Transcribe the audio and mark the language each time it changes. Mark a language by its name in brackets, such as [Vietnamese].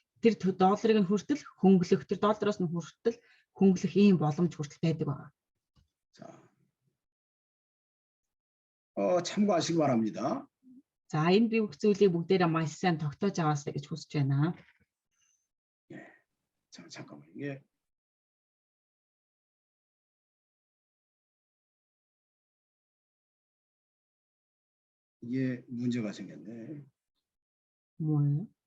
[Mongolian] Тэр долларыг нь хүртэл хөнгөлөх, тэр доллароос нь хүртэл хөнгөлөх ийм боломж хүртэл байдаг байгаа. [Korean] 자, 참고하시기 바랍니다. [Mongolian] За энэ бүх зүйлийг бүгдээрээ маш сайн тогтоож аваасаа гэж хүсэж байна. [Korean] 자, 잠깐만 이게 문제가 생겼네. 뭐예요?